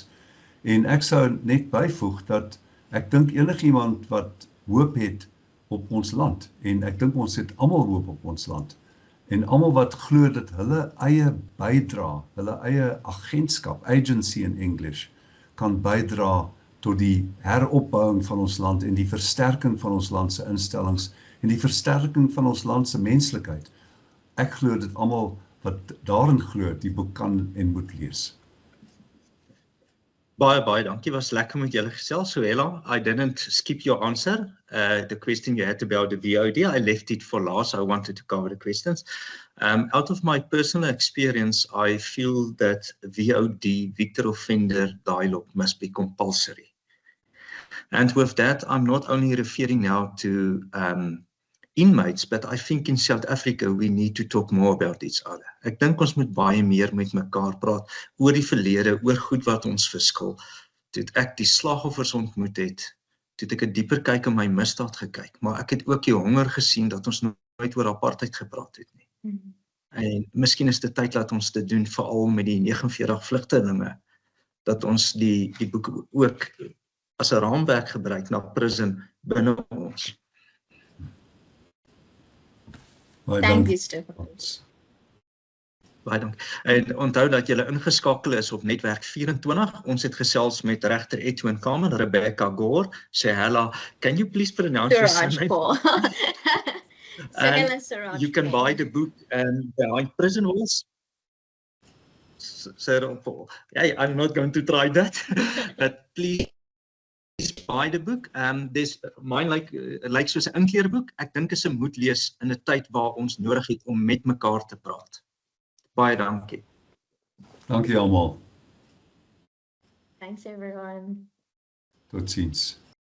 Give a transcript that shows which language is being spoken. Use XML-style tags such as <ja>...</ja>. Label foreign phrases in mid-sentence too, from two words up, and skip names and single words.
<af>En ek sou net byvoeg dat ek dink enigiemand wat hoop het op ons land, en ek dink ons het almal hoop op ons land, en almal wat glo dat hulle eie bydra, hulle eie agentskap,</af> <en>agency in English,</en> <af>kan bydra tot die heropbouing van ons land en die versterking van ons land se instellings en die versterking van ons land se menslikheid. Ek glo dit almal wat daarin glo, die boek kan en moet lees. Baie dankie, was lekker met julle gesels.</af> <en>So Hella, I didn't skip your answer. The question you had about the VOD, I left it for last. I wanted to cover the questions. Out of my personal experience, I feel that VOD, victor offender dialogue, must be compulsory. And with that, I'm not only referring now to inmates, but I think in South Africa we need to talk more about each other.</en> <af>Ek dink ons moet baie meer met mekaar praat oor die verlede, oor goed wat ons verskil. Toe ek die slagoffers ontmoet het, toe ek 'n dieper kyk in my misdaad gekyk, maar ek het ook die honger gesien dat ons nooit oor apartheid gepraat het nie. En miskien is dit tyd dat ons dit doen, veral met die 49 vlugtelinge, dat ons die boek ook as 'n raamwerk gebruik na prison binne ons.</af> <en>Thank you, Stefan.</en> <af>Baie dankie. En onthou dat julle ingeskakel is op Netwerk 24. Ons het gesels met regter Edwin Kamen, Rebecca Gore, Hella.</af> <en>Can you please pronounce your surname? You can buy the book Behind Prison Walls. I'm not going to try that, but please buy the book. There's mine like</en> <af>soos 'n inkleerboek. Ek dink is 'n moet lees in 'n tyd waar ons nodig het om met mekaar te praat. Baie dankie. Dankie almal.</af> <en>Thanks everyone.</en> <af>Totsiens.</af>